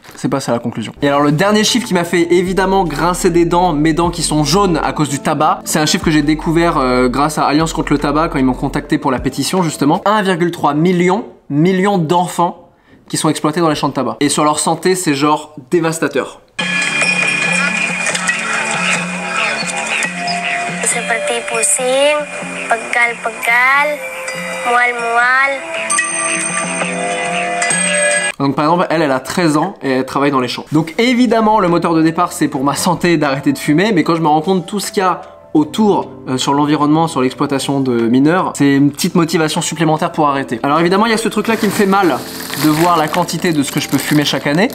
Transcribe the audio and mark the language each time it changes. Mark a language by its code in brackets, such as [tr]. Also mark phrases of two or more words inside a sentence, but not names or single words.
[fr] C'est pas ça la conclusion. Et alors le dernier chiffre qui m'a fait évidemment grincer des dents, mes dents qui sont jaunes à cause du tabac, c'est un chiffre que j'ai découvert grâce à Alliance contre le tabac quand ils m'ont contacté pour la pétition justement. 1,3 million d'enfants qui sont exploités dans les champs de tabac. Et sur leur santé, c'est genre dévastateur. [id] Seperti pusing, pegal-pegal, mual-mual. [fr] Donc par exemple, elle a 13 ans et elle travaille dans les champs. Donc évidemment, le moteur de départ, c'est pour ma santé d'arrêter de fumer, mais quand je me rends compte de tout ce qu'il y a autour, sur l'environnement, sur l'exploitation de mineurs, c'est une petite motivation supplémentaire pour arrêter. Alors évidemment, il y a ce truc-là qui me fait mal de voir la quantité de ce que je peux fumer chaque année.